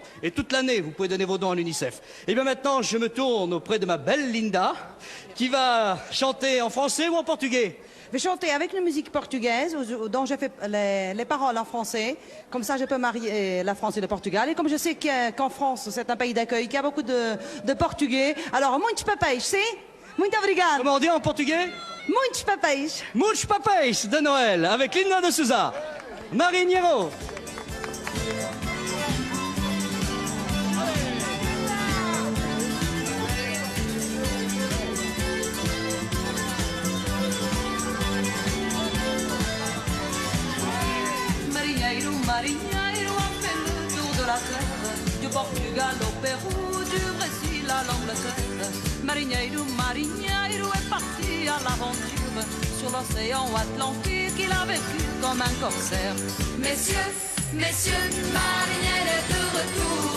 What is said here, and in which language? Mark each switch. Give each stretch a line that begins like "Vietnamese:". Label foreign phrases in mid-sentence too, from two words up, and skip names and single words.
French: Et toute l'année, vous pouvez donner vos dons à l'UNICEF. Et bien maintenant, je me tourne auprès de ma belle Linda, qui va chanter en français ou en portugais. Je vais chanter avec une musique portugaise dont j'ai fait les paroles en français. Comme ça, je peux marier la France et le Portugal. Et comme je sais qu'en France, c'est un pays d'accueil, qu'il y a beaucoup de Portugais. Alors,
Portuguese: muitos papéis, sim? Muito obrigado.
French: Comment on dit en portugais?
Portuguese: Muitos papéis. Muitos papéis
French: de Noël, avec Linda de Souza. Marinheiro. Marinheiro, marinheiro, a fait le tour de la terre, du Portugal au Pérou, du Brésil à l'Angleterre. Marinheiro, marinheiro est parti à l'aventure, sur l'océan Atlantique, il a vécu comme un corsaire. Messieurs, messieurs, marinheiro est de retour.